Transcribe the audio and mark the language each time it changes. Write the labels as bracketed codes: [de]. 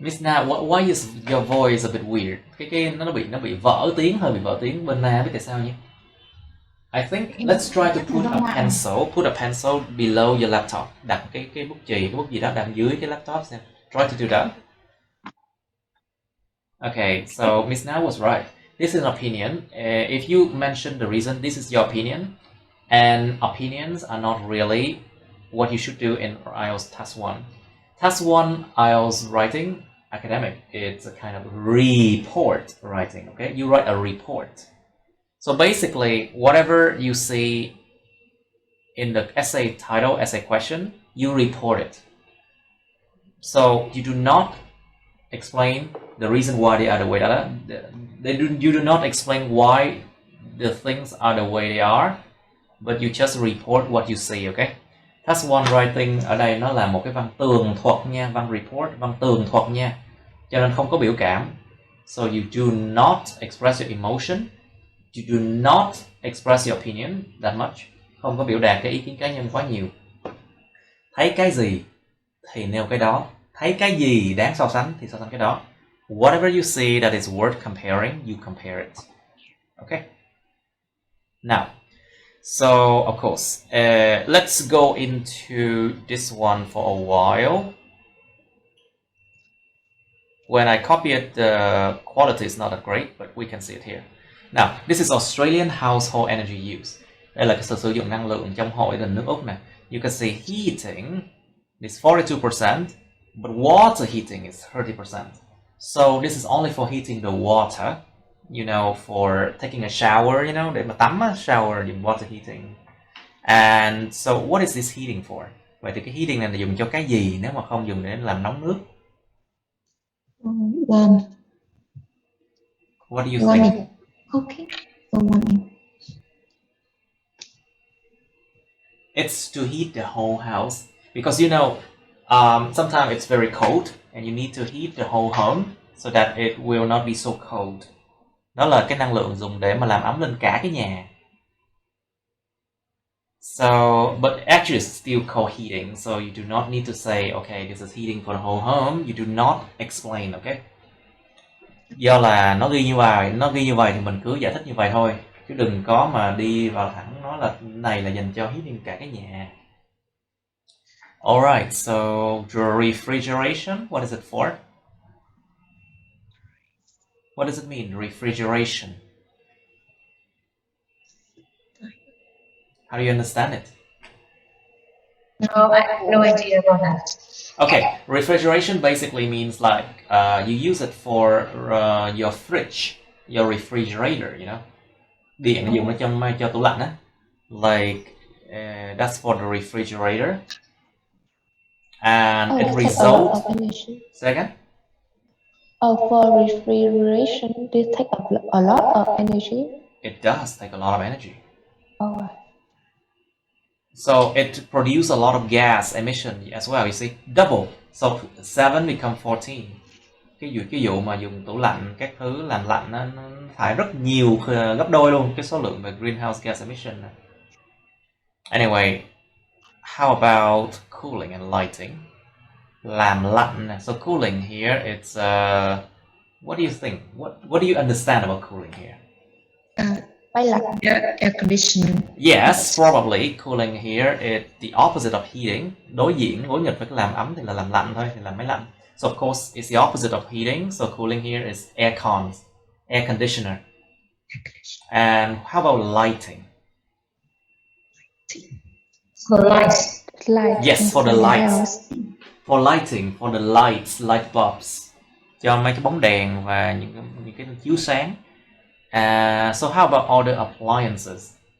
[en] Miss Na, why is your voice a bit weird? [vi] Cái nó bị vỡ tiếng, hơi bị vỡ tiếng. Bên Na biết tại sao nhé? [en] I think let's try to put a pencil below your laptop. [vi] Đặt cái bút chì, cái bút gì đó đặt dưới cái laptop xem. [en] Try to do that. Okay, so Miss Na was right. This is an opinion. If you mention the reason, this is your opinion, and opinions are not really what you should do in IELTS Task 1. Task 1 IELTS Writing Academic, it's a kind of report writing, okay? You write a report. So basically, whatever you see in the essay title, essay question, you report it. So you do not explain the reason why they are the way they are. You do not explain why the things are the way they are, but you just report what you see, okay? [vi] Task 1 Writing ở đây nó là một cái văn tường thuật nha, văn report, văn tường thuật nha. Cho nên không có biểu cảm. [en] So you do not express your emotion. You do not express your opinion that much. [vi] Không có biểu đạt cái ý kiến cá nhân quá nhiều. Thấy cái gì thì nêu cái đó. Thấy cái gì đáng so sánh thì so sánh cái đó. [en] Whatever you see that is worth comparing, you compare it. Okay? Now, so of course, let's go into this one for a while. When I copy it, the quality is not that great, but we can see it here. Now, this is Australian household energy use. [vi] Đây là cái sự sử dụng năng lượng trong hội đình nước Úc nè. [en] You can see heating is 42%, but water heating is 30%. So this is only for heating the water, you know, for taking a shower, you know, [vi] để mà tắm á, [en] shower dùng water heating. And so what is this heating for? [vi] Vậy thì cái heating này là dùng cho cái gì nếu mà không dùng để làm nóng nước? [en] Warm. What do you think? Okay. Warming. It's to heat the whole house because you know sometimes it's very cold and you need to heat the whole home so that it will not be so cold. [vi] Đó là cái năng lượng dùng để mà làm ấm lên cả cái nhà. [en] So, but actually it's still called heating, so you do not need to say, okay, this is heating for the whole home. You do not explain, okay? [vi] Do là nó ghi như vậy thì mình cứ giải thích như vậy thôi. Chứ đừng có mà đi vào thẳng nói là này là dành cho heating cả cái nhà. [en] Alright, so the refrigeration, what is it for? What does it mean, refrigeration? How do you understand it? No, I have no idea about that. Okay, refrigeration basically means like you use it for your fridge, your refrigerator, you know. [vi] Điện dùng nó cho tủ lạnh á. [en] Like that's for the refrigerator. And it results. Say again? For refrigeration, this takes a lot of energy. It does take a lot of energy. Oh. So it produces a lot of gas emission as well, you see, double. So 7 become 14. [vi] Cái vụ mà dùng tủ lạnh các thứ làm lạnh nó thải rất nhiều, gấp đôi luôn cái số lượng về greenhouse gas emission. [en] Anyway, how about cooling and lighting? [vi] Làm lạnh. [en] So cooling here, it's what do you think? What do you understand about cooling here? [vi] Máy lạnh, air conditioning. [en] Yes, probably cooling here is the opposite of heating. [vi] Đối nghịch với cái làm ấm thì là làm lạnh thôi, thì là máy lạnh. [en] So of course it's the opposite of heating. So cooling here is air conditioner. And how about lighting? For lights. Yes, for the lights. For lighting, for the lights, light bulbs. [vi] Cho mấy cái bóng đèn và những cái chiếu sáng. [en] So how about other appliances?